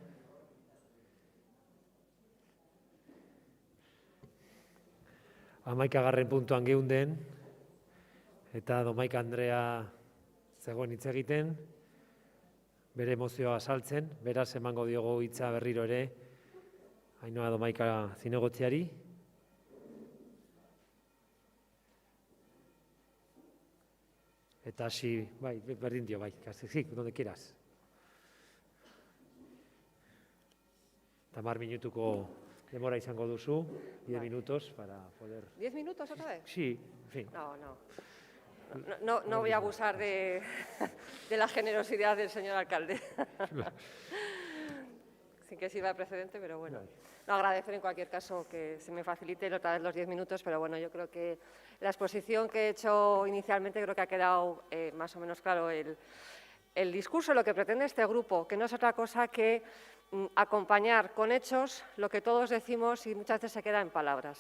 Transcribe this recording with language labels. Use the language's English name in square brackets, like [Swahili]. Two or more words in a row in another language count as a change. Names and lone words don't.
[Basque] Hamaikagarren puntuan geunden, eta Domaika Andrea zegoen hitz egiten, bere emozioa saltzen, beraz emango diogu hitza berriro ere, Ainhoa Domaika zinegotziari. Eta hasi, bai, berdin dio, bai, [Spanish] sí, donde quieras. [Basque] 10 minutuko demora izango duzu, [Spanish] 10 minutos para poder... ¿10 minutos otra vez? Sí, en fin. No voy a abusar de la generosidad del señor alcalde. Sin que sirva de precedente, pero bueno. No, agradecer en cualquier caso que se me faciliten otra vez los 10 minutos, pero bueno, yo creo que la exposición que he hecho inicialmente creo que ha quedado más o menos claro el discurso, lo que pretende este grupo, que no es otra cosa que acompañar con hechos lo que todos decimos y muchas veces se queda en palabras.